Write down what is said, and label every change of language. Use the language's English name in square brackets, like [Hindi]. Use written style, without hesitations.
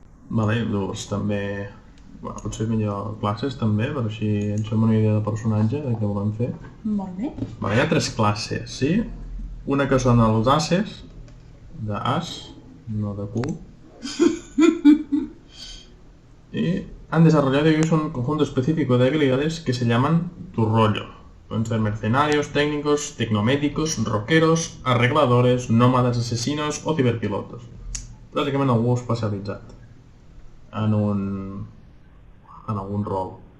[Catalan] Vale, llavors també... Bueno, potser millor classes també, per així ens fem una idea de personatge, de què volem fer. Molt bé. Vale, hi ha 3 classes, sí? Una que són els ases, de as, no de cul. [Spanish] Y han desarrollado ellos un conjunto específico de habilidades que se llaman tu rollo. Pueden ser mercenarios, técnicos, tecnomédicos, rockeros, arregladores, nómadas, asesinos o ciberpilotos. [Catalan] Bàsicament algú especialitzat en algun rol.